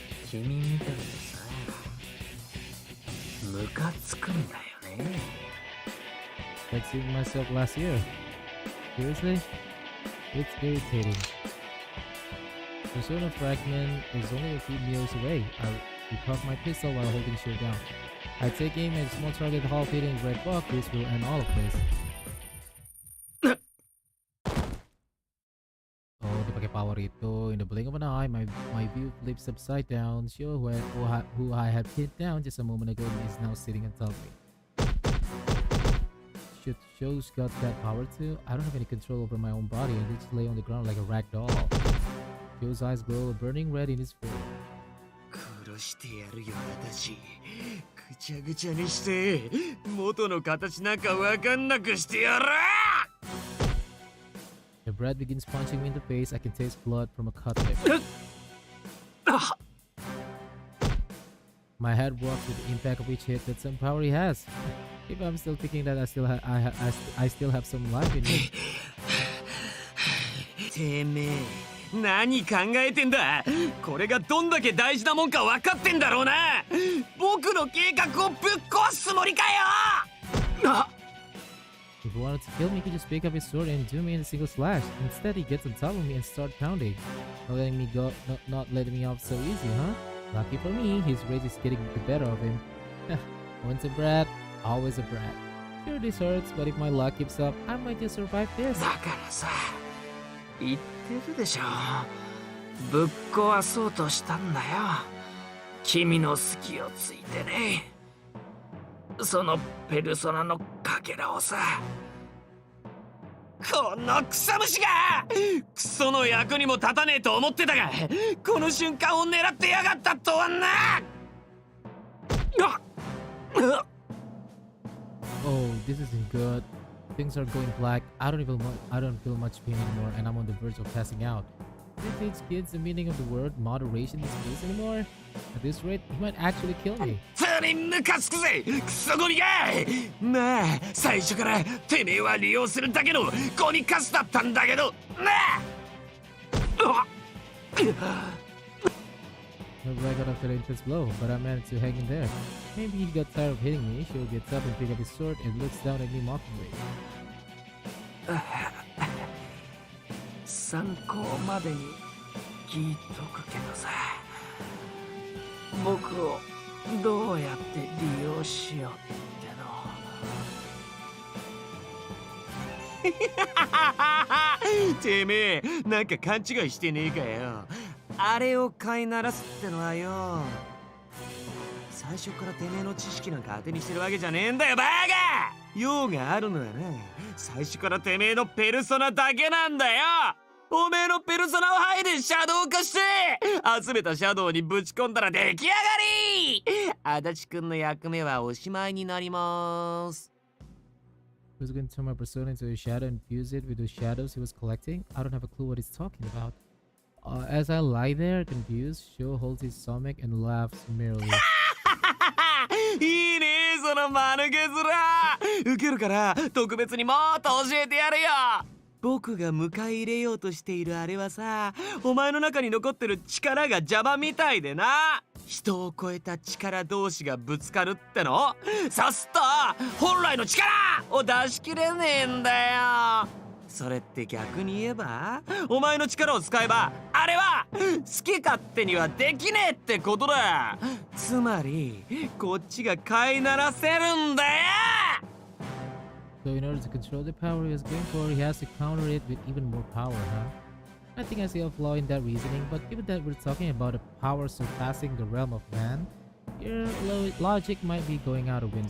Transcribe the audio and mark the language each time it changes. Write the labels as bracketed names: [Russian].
[Japanese] 君みたいにさムカつくんだよね。 [English] I'd seen myself last year. Seriously? It's irritating. Persona Fragment is only a few meters away. I recock my pistol while holding shield down. I take aim at a small target half hitting red block. This will end all of this. [Indonesian] Oh, dipakai power itu. [English] In the blink of an eye, my view flips upside down. Shio, who I had pinned down just a moment ago, is now sitting on top of me. Shit, Shio's got that power too. I don't have any control over my own body. I just lay on the ground like a rag doll. Shio's eyes glow a burning red in his face. [Japanese] 殺してやるよ私。ぐちゃぐちゃにして元の形なんかわかんなくしてやる。 [English] The bread begins punching me in the face. I can taste blood from a cut lip. My head rocks with the impact of each hit. That's some power he has. If I'm still thinking that I still have some life in me. [Japanese] てめえ何考えてんだ。これがどんだけ大事なもんか分かってんだろうな。僕の計画をぶっ壊すつもりかよ。 [English] If he wanted to kill me, he could just pick up his sword and do me in a single slash. Instead, he gets on top of me and starts pounding. Not letting me go, not letting me off so easy, huh? Lucky for me, his rage is getting the better of him. Once a brat, always a brat. Sure, this hurts, but if my luck keeps up, I might just survive this. [Japanese] だからさ、言ってるでしょ。ぶっ壊そうとしたんだよ。君の隙をついてね。そのペルソナのかけらをさ。この草虫がクソの役にも立たねえと思ってたが、この瞬間を狙ってやがったとはな。 [English] Oh, this isn't good. Things are going black. I don't feel much pain anymore, and I'm on the verge of passing out. Do you teach kids the meaning of the word moderation in schools anymore? At this rate, he might actually kill me. [Japanese] つにムカつくぜクソゴミが。まあ最初からてめえは利用するだけのゴミカスだったんだけどな。 [English] No, I got after the intense blow, but I managed to hang in there. Maybe he got tired of hitting me. Shio gets up and picks up his sword and looks down at me mockingly. [Japanese] 参考までに聞いとくけどさ、僕をどうやって利用しようっての。てめえなんか勘違いしてねえかよ。あれを飼いならすってのはよ、最初からてめえの知識なんか当てにしてるわけじゃねえんだよバカ。用があるのはな、最初からてめえのペルソナだけなんだよ。おめえのペルソナを剥いでシャドウ化して集めたシャドウにぶち込んだら出来上がり。足立くんの役目はおしまいになります。 [English] He was going to turn my persona into a shadow and fuse it with the shadows he was collecting. I don't have a clue what he's talking about. As I lie there, confused, Shio holds his stomach and laughs merrily. [Japanese] いいねその間抜け面。ウケるから特別にもっと教えてやるよ。僕が迎え入れようとしているあれはさ、お前の中に残ってる力が邪魔みたいでな。人を超えた力同士がぶつかるっての。そうすっと本来の力を出し切れねえんだよ。それって逆に言えば、お前の力を使えばあれは好き勝手にはできねえってことだ。つまりこっちが飼いならせるんだよ。 [English] So in order to control the power he was going for, he has to counter it with even more power, huh? I think I see a flaw in that reasoning, but given that we're talking about a power surpassing the realm of man, your logic might be going out of window.